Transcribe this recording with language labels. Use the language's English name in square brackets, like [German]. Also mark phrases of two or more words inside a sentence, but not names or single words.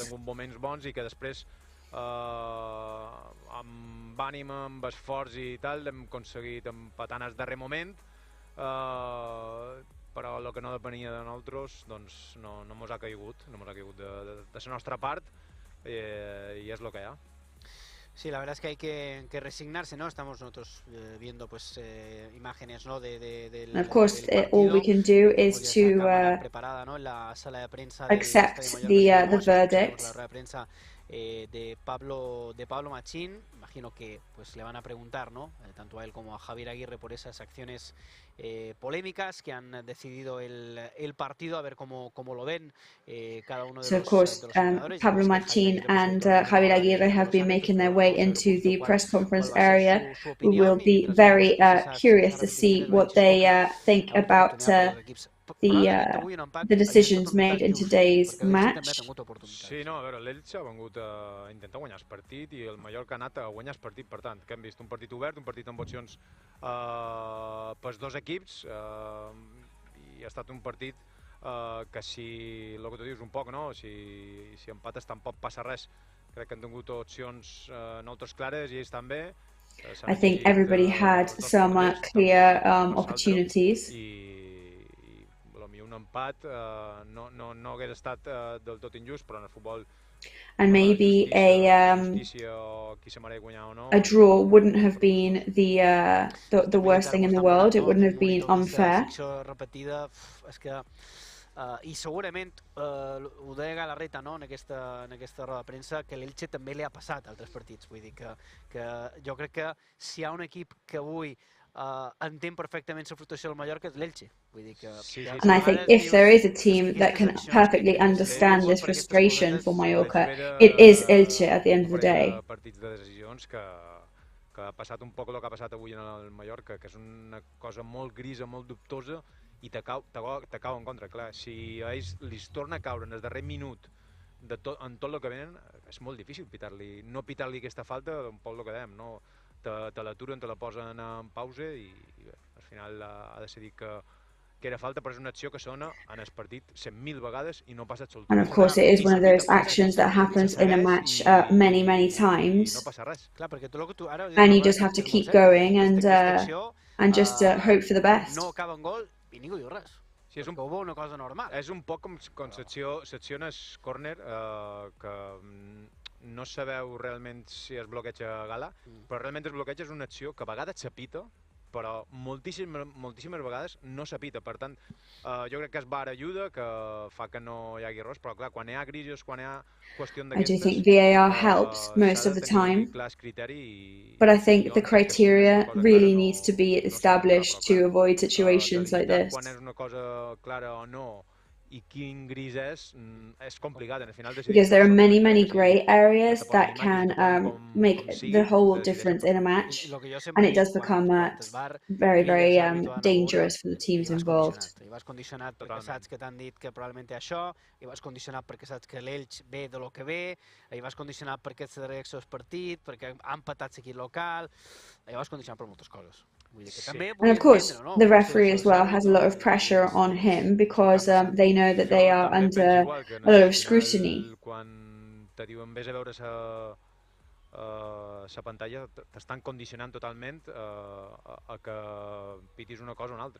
[Catalan] Que ha tingut moments bons i que després amb ànim, amb esforç i tal, hem aconseguit empatar en el darrer moment, però el que no depenia de nosaltres doncs no mos ha caigut, de la nostra part i és el que hi ha. [Spanish] Sí, la verdad es que hay que resignarse, ¿no? Estamos nosotros viendo pues imágenes, ¿no? Del [English] of course, all we can do is to [Spanish] preparada, ¿no? En la sala de prensa [English] accept the verdict. [Spanish] La rueda de prensa de Pablo Machín. Imagino que pues le van a preguntar, ¿no? Tanto a él como a Javier Aguirre por esas acciones polémicas que han decidido el partido, a ver cómo lo ven cada uno de los jugadores. [English] So of course, Pablo Machín and Javier Aguirre have been making their way into the press conference area. We will be very curious to see what they think about the decisions made in today's match. [Catalan] Sí, no, a veure, l'Elche ha vengut a intentar guanyar el partit i el Mallorca ha anat a guanyar el partit, per tant, que hem vist un partit obert, un partit amb opcions pels dos equips i ha estat un partit que si, el que tu dius un poc, no? Si empates tampoc passa res, crec que han tingut opcions nosaltres clares i ells també. [English] I think everybody had some clear opportunities. [Catalan] Un empat no hagués estat del tot injust, però en el futbol [English] And maybe a draw wouldn't have been the worst thing in the world. It wouldn't have been unfair. [Catalan] I segurament ho deia Galarreta, no, en aquesta roda de premsa, que l'Elche també li ha passat a altres partits. Vull dir que jo crec que si hi ha un equip que avui entén perfectament la frustració del Mallorca és l'Elche. [English] And I think if there is a team that can perfectly understand this frustration for Mallorca, it is Elche at the end of the day. [Catalan] Partits de decisions que ha passat un poc el que ha passat avui en el Mallorca, que és una cosa molt grisa, molt dubtosa, i te cau en contra. Clar, si a ells li torna a caure en el darrer minut en tot el que venen, és molt difícil no pitar-li aquesta falta, un poc el que dèiem, no? Te l'aturen, te la posen en pausa i al final ha decidit que era falta, però és una acció que sona en el partit 100.000 vegades i no passa absolutament. [English] And of course it is one of those actions that happens in a match many times. And you just have to keep going and just hope for the best. [Catalan] No acaba en gol i ningú diu res. És una cosa normal. És un poc com secció en el córner, que no sabeu realment si es bloqueja Gala, però realment es bloqueja és una acció que a vegades s'apita, però moltíssimes vegades no s'apita. Per tant, jo crec que es VAR ajuda, que fa que no hi hagi errors, però clar, quan hi ha grisos, quan hi ha qüestió d'aquestes... [English] I do think VAR helps most of the time, but I think the criteria really needs to be established to avoid situations like this. [Catalan] Quan és una cosa clara o no, i quin gris és complicat. En el final [English] because there are many grey areas that can make the whole difference in a match, and it does become very dangerous for the teams involved. [Catalan] I vas condicionat perquè saps que t'han dit que probablement té això, i vas condicionat perquè saps que l'Elx ve de lo que ve, i vas condicionat perquè ets de reacció al partit, perquè han empatat l'equip local, i vas condicionat per moltes coses. [English] And of course, the referee as well has a lot of pressure on him because they know that they are under a lot of scrutiny. [Catalan] Quan te diuen vés a veure la pantalla, t'estan condicionant totalment a que pitis una cosa o una altra.